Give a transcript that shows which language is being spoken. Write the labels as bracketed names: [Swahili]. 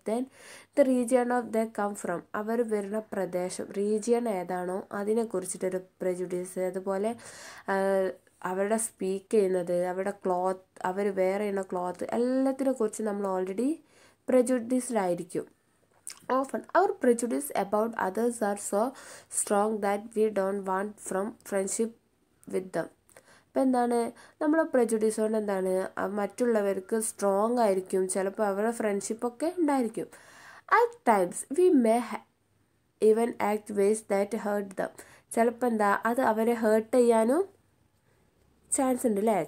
[English] then the region of the come from, [Malayalam] അവർ വരുന്ന പ്രദേശം region ഏതാണോ അതിനെ കുറിച്ചിട്ടൊരു പ്രജുഡീസ്. അതുപോലെ അവരുടെ സ്പീക്ക് ചെയ്യുന്നത്, അവരുടെ ക്ലോത്ത്, അവർ വെയർ ചെയ്യുന്ന ക്ലോത്ത് എല്ലാത്തിനെ കുറിച്ച് നമ്മൾ ഓൾറെഡി പ്രജുഡീസ്ഡ് ആയിരിക്കും. [English] Often our prejudice about others are so strong that we don't want from friendship with them. [Malayalam] ഇപ്പം എന്താണ് നമ്മളെ പ്രജുഡീസ് കൊണ്ട് എന്താണ് മറ്റുള്ളവർക്ക് സ്ട്രോങ് ആയിരിക്കും, ചിലപ്പോൾ അവരുടെ ഫ്രണ്ട്ഷിപ്പൊക്കെ ഉണ്ടായിരിക്കും. [English] at times we may even act ways that hurt them, [Malayalam] ചിലപ്പോൾ എന്താ അത് അവരെ ഹേർട്ട് ചെയ്യാനും ചാൻസ് ഉണ്ട് അല്ലേ.